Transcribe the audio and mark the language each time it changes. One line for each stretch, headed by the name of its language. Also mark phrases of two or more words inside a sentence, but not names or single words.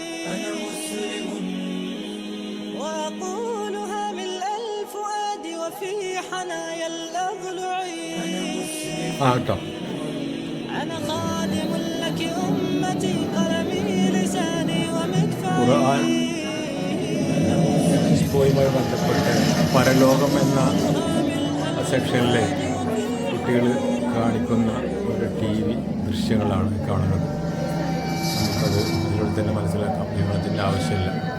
Arabic: أنا مسلم وأقولها ملء الفؤاد وفي حنايا الأضلع. أنا مسلم، أنا خادم لك أمتي، قلمي لساني ومدفعي.
Malayalam: യുമായി ബന്ധപ്പെട്ട് പരലോകം എന്ന സെക്ഷനിൽ കുട്ടികൾ കാണിക്കുന്ന ഒരു TV ദൃശ്യങ്ങളാണ് കാണുന്നത്. നമുക്കത് ഇതിലൂടെ തന്നെ മനസ്സിലാക്കാം. വിവരണത്തിൻ്റെ ആവശ്യമില്ല.